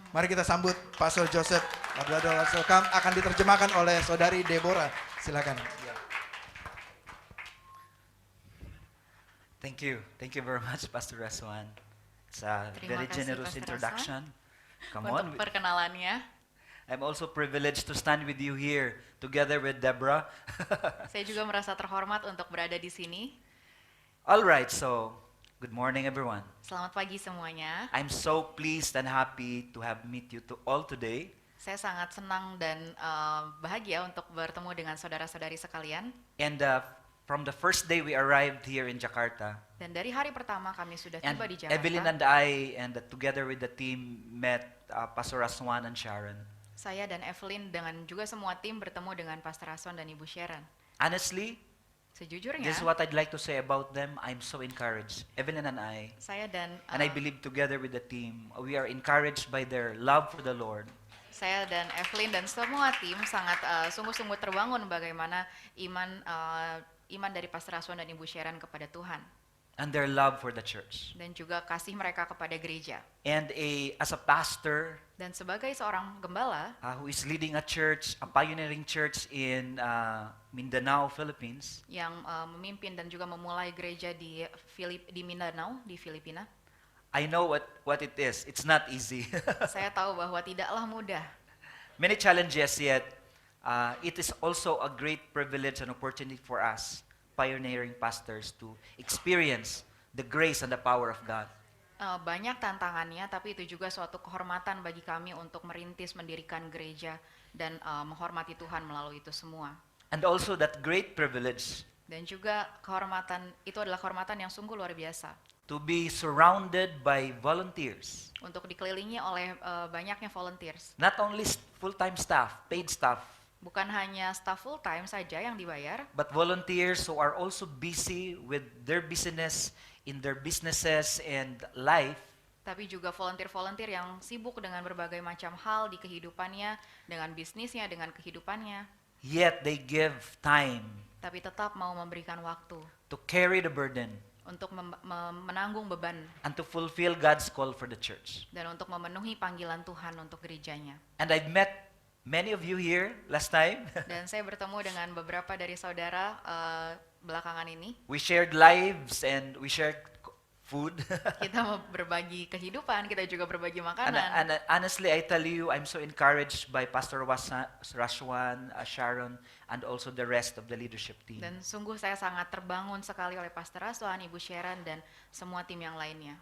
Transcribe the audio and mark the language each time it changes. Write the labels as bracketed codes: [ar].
[id] Mari kita sambut Pastor Joseph Labrador. Welcome, akan diterjemahkan oleh Saudari Deborah. Silakan. Ya. [en] Thank you very much, Pastor Raswan. It's a very generous introduction. Come on. [id] Untuk perkenalannya. [en] I'm also privileged to stand with you here together with Deborah. [id] Saya juga merasa terhormat untuk berada di sini. [en] All right, so good morning everyone. [id] Selamat pagi semuanya. [en] I'm so pleased and happy to have meet you all today. [id] Saya sangat senang dan bahagia untuk bertemu dengan saudara-saudari sekalian. [en] And from the first day we arrived here in Jakarta. [id] Dan dari hari pertama kami sudah [en] And [id] tiba di Jakarta. [en] Evelyn and I and together with the team met Pastor Raswan and Sharon. [id] Saya dan Evelyn dengan juga semua tim bertemu dengan Pastor Raswan dan Ibu Sharon. [en] Honestly, [id] Sejujurnya, [en] this is what I'd like to say about them. I'm so encouraged. Evelyn and I I believe together with the team, we are encouraged by their love for the Lord. [id] Saya dan Evelyn dan semua tim sangat sungguh-sungguh terbangun bagaimana iman dari Pastor Raswan dan Ibu Sharon kepada Tuhan. [en] And their love for the church. [id] Dan juga kasih mereka kepada gereja. [en] And as a pastor, [id] Dan sebagai seorang gembala [en] who is leading a church, a pioneering church in Mindanao, Philippines, [id] yang memimpin dan juga memulai gereja di Mindanao, di Filipina, [en] I know what it is. It's not easy. [id] Saya tahu bahwa tidaklah mudah. [en] Many challenges, yet it is also a great privilege and opportunity for us, pioneering pastors, to experience the grace and the power of God. [id] Banyak tantangannya, tapi itu juga suatu kehormatan bagi kami untuk merintis mendirikan gereja dan menghormati Tuhan melalui itu semua. [en] And also that great privilege [id] Dan juga kehormatan itu adalah kehormatan yang sungguh luar biasa [en] to be surrounded by volunteers. [id] untuk dikelilingi oleh banyaknya volunteers. [en] Not only full-time staff, paid staff, [id] Bukan hanya staff full time saja yang dibayar, [en] but volunteers who are also busy with their business, in their businesses and life, [id] tapi juga volunteer-volunteer yang sibuk dengan berbagai macam hal di kehidupannya, dengan bisnisnya, dengan kehidupannya, [en] yet they give time [id] tapi tetap mau memberikan waktu [en] to carry the burden [id] untuk menanggung beban [en] and to fulfill God's call for the church. [id] dan untuk memenuhi panggilan Tuhan untuk gerejanya. [en] And I've met many of you here last time. [id] Dan saya bertemu dengan beberapa dari saudara belakangan ini. [en] We shared lives and we shared food. [id] Kita mau berbagi kehidupan, kita juga berbagi [en] and, [id] makanan. [en] and honestly, I tell you, I'm so encouraged by Pastor Rashwan, Sharon, and also the rest of the leadership team. [id] Dan sungguh saya sangat terbangun sekali oleh Pastor Raswan, Ibu Sharon, dan semua tim yang lainnya.